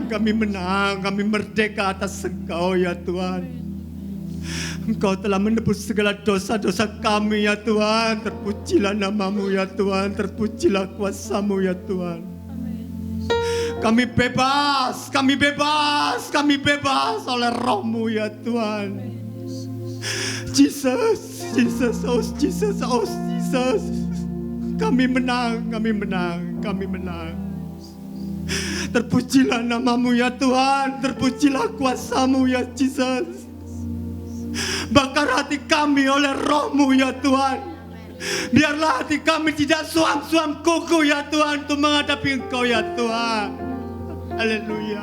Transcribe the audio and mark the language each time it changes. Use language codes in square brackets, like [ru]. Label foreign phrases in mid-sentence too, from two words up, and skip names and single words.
[id] Kami menang, kami merdeka atas Engkau ya Tuhan. Engkau telah menebus segala dosa-dosa kami ya Tuhan. Terpujilah nama-Mu ya Tuhan. Terpujilah kuasa-Mu ya Tuhan. Kami bebas, kami bebas, kami bebas oleh Roh-Mu ya Tuhan. Jesus, Jesus, oh Jesus, oh Jesus. Kami menang, kami menang, kami menang. Terpujilah nama-Mu ya Tuhan. Terpujilah kuasa-Mu ya Jesus. Bakar hati kami oleh Roh-Mu ya Tuhan. Biarlah hati kami tidak suam-suam kuku ya Tuhan, untuk menghadapi Engkau ya Tuhan. Haleluya.